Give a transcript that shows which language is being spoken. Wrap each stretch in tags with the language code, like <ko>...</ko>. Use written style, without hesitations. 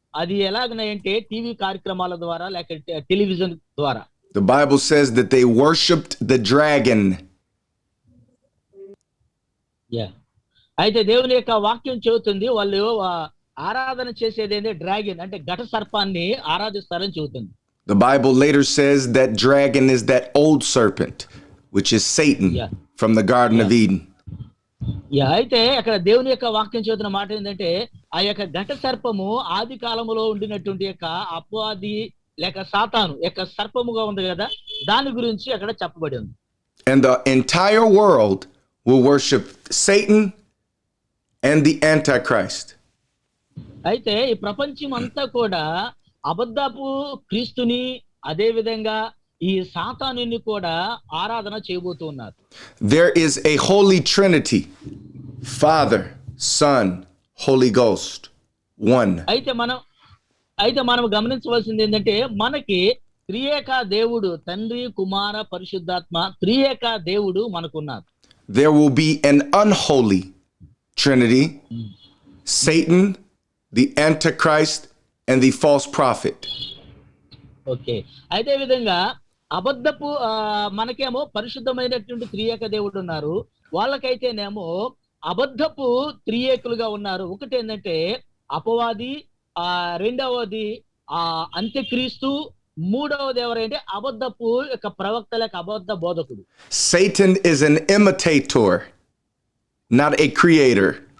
<te>అది ఎలాగనంటే టీవీ కార్యక్రమాల ద్వారా లేక టెలివిజన్ ద్వారా.</te> <en>The Bible says that they worshipped the dragon.</en> <te>అయితే దేవుని యొక్క వాక్యం చెబుతుంది వాళ్ళు ఆరాధన చేసేది ఏంటంటే డ్రాగన్ అంటే ఘట సర్పాన్ని ఆరాధిస్తారని చెబుతుంది.</te> <en>The Bible later says that dragon is that old serpent, which is Satan from the Garden of Eden.</en> <te>అయితే అక్కడ దేవుని యొక్క వాక్యం చెబుతున్న మాట ఏంటంటే, ఆ యొక్క ఘట సర్పము ఆది కాలములో ఉండినటువంటి యొక్క అపవాది లేక సాతాను యొక్క సర్పముగా ఉంది కదా, దాని గురించి అక్కడ చెప్పబడి ఉంది.</te> <en>And the entire world will worship Satan and the Antichrist.</en> <te>అయితే ఈ ప్రపంచం అంతా కూడా అబద్ధపు క్రీస్తుని అదే విధంగా ఈ సాతానుని కూడా ఆరాధన చేయబోతూ ఉన్నారు.</te> <en>There is a holy trinity, Father, Son, Holy Ghost, one.</en> <te>అయితే మనం గమనించవలసింది ఏంటంటే, మనకి త్రియేక దేవుడు తండ్రి కుమార పరిశుద్ధాత్మ త్రియేక దేవుడు మనకున్నారు.</te> <en>There will be an unholy trinity, Satan, the Antichrist, and the false prophet. Okay.</en> <te>అదే విధంగా అబద్ధపు మనకేమో పరిశుద్ధమైనటువంటి త్రియేక దేవుడు ఉన్నారు, వాళ్ళకైతేనేమో అబద్ధపు త్రియేకులుగా ఉన్నారు. ఒకటి ఏంటంటే అపవాది, రెండవది అంత్యక్రీస్తు, మూడవది ఎవరంటే అబద్ధపు యొక్క ప్రవక్త లేక అబద్ధ బోధకుడు.</te> <en>Satan is an imitator, not a creator.</en>